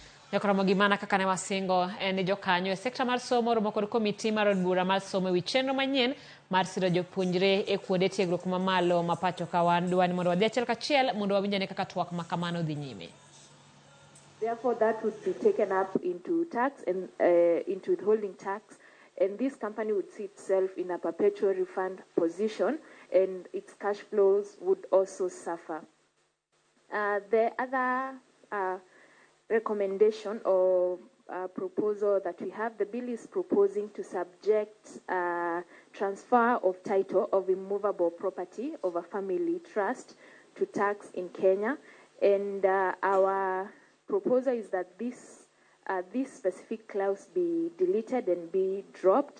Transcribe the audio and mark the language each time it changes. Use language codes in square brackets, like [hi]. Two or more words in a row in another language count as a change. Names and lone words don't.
[luo] Ramogi mana kaka ne wasingo en Jokanyo sekta mar somo romo kod komiti mar od bura mar somo ewi chenro manyien mar siro jopuonjre e kuonde tiegruok mamalo ma pacho ka wan dwani mondo wadhi achiel kachiel mondo wawinjane kaka twak ma kamano dhi nyime. [en] Therefore, that would be taken up into tax and into withholding tax, and this company would see itself in a perpetual refund position, and its cash flows would also suffer. The other recommendation or proposal that we have, the bill is proposing to subject transfer of title of immovable property of a family trust to tax in Kenya, and our proposal is that this specific clause be deleted and be dropped.